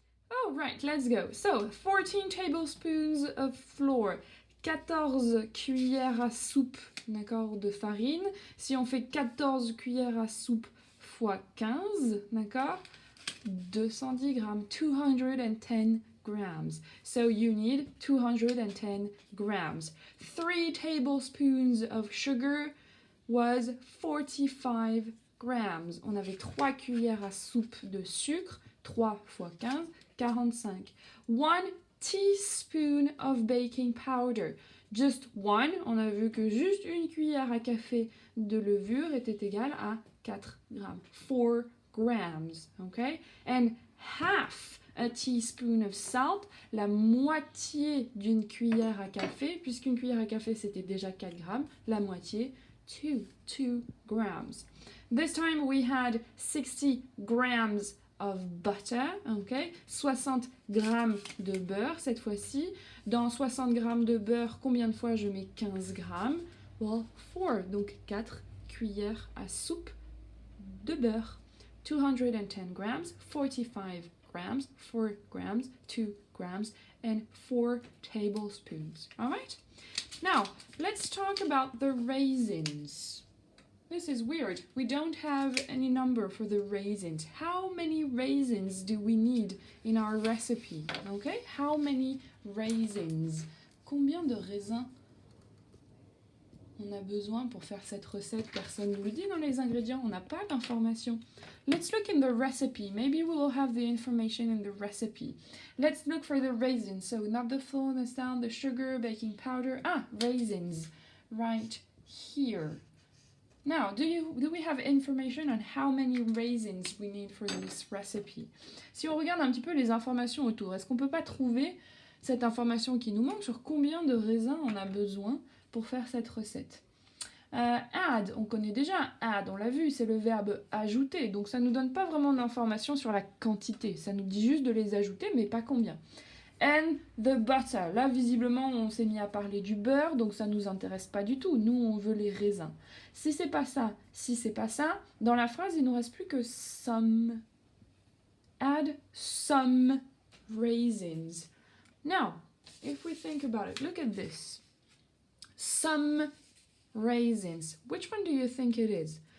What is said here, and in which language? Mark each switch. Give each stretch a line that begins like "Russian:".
English: Oh, right, let's go. So, 14 tablespoons of flour.
French: 14 cuillères à soupe, d'accord, de farine. Si on fait 14 cuillères à soupe fois 15, d'accord, 210 grammes,
English: 210 grams. So you need 210 grams. 3 tablespoons of sugar was 45 grams.
French: On avait 3 cuillères à soupe de sucre, 3 fois 15, 45.
English: 1 teaspoon of baking powder. Just one,
French: on a vu que juste une cuillère à café de levure était égale à 4 grammes.
English: 4 grams, okay? And half a teaspoon of salt,
French: la moitié d'une cuillère à café, puisqu'une cuillère à café c'était déjà 4 grammes, la moitié,
English: 2 grams. This time we had 60 grams of butter, ok,
French: 60 grammes de beurre cette fois-ci. Dans 60 grammes de beurre, combien de fois je mets 15 grammes?
English: Well,
French: 4, donc 4 cuillères à soupe de beurre.
English: 210 grams, 45 grams, 4 grams, 2 grams, and 4 tablespoons. All right? Now, let's talk about the raisins. This is weird. We don't have any number for the raisins. How many raisins do we need in our recipe? Okay? How many raisins?
French: Combien de raisins on a besoin pour faire cette recette? Personne ne nous le dit dans les ingrédients. On n'a pas d'information.
English: Let's look in the recipe. Maybe we will have the information in the recipe. Let's look for the raisins. So not the flour, the salt, the sugar, baking powder. Ah, raisins. Right here. Now, do we have information on how many raisins we need for this recipe?
French: Si on regarde un petit peu les informations autour, est-ce qu'on peut pas trouver cette information qui nous manque sur combien de raisins on a besoin pour faire cette recette? Add, on connaît déjà add, on l'a vu, c'est le verbe ajouter, donc ça nous donne pas vraiment d'informations sur la quantité, ça nous dit juste de les ajouter, mais pas combien.
English: And the butter.
French: Là, visiblement, on s'est mis à parler du beurre, donc ça nous intéresse pas du tout. Nous, on veut les raisins. Si c'est pas ça, dans la phrase, il nous reste plus que some.
English: Add some raisins. Now, if we think about it, look at this. Some raisins. Which one do you think it is?